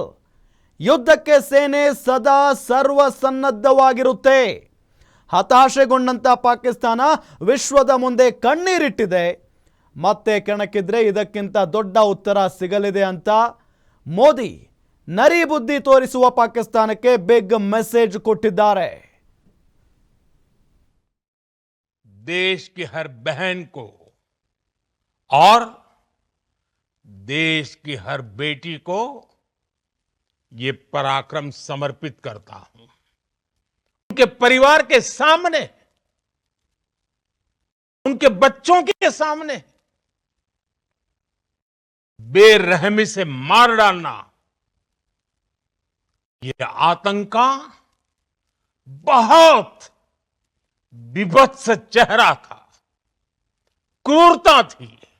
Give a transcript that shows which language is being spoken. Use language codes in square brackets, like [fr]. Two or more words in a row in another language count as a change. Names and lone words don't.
[kn] ಯುದ್ಧಕ್ಕೆ ಸೇನೆ ಸದಾ ಸರ್ವಸನ್ನದ್ಧವಾಗಿರುತ್ತೆ. ಹತಾಶೆಗೊಂಡಂತ ಪಾಕಿಸ್ತಾನ ವಿಶ್ವದ ಮುಂದೆ ಕಣ್ಣೀರಿಟ್ಟಿದೆ. ಮತ್ತೆ ಕೆಣಕಿದ್ರೆ ಇದಕ್ಕಿಂತ ದೊಡ್ಡ ಉತ್ತರ ಸಿಗಲಿದೆ ಅಂತ ಮೋದಿ ನರಿ ಬುದ್ಧಿ ತೋರಿಸುವ ಪಾಕಿಸ್ತಾನಕ್ಕೆ [en] big message [kn] ಕೊಟ್ಟಿದ್ದಾರೆ. [hi] देश की हर बहन को और देश की हर बेटी को ये पराक्रम समर्पित करता हूं. उनके परिवार के सामने, उनके बच्चों के सामने बेरहमी से मार डालना, ये आतंक का बहुत विभत्स चेहरा था, क्रूरता थी.